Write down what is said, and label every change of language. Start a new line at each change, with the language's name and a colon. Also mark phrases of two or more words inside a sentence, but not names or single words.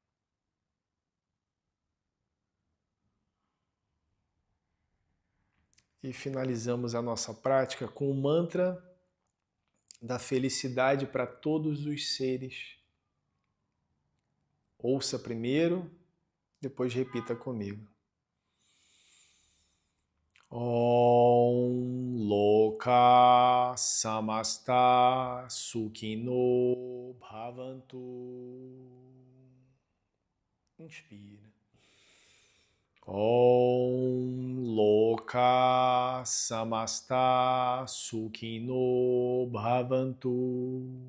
Portuguese: E finalizamos a nossa prática com o mantra da felicidade para todos os seres. Ouça primeiro, depois repita comigo.
Sanskrit: Om Loka Samasta Sukhino Bhavantu.
Portuguese: Inspira.
Sanskrit: Om Loka Samasta Sukhino Bhavantu.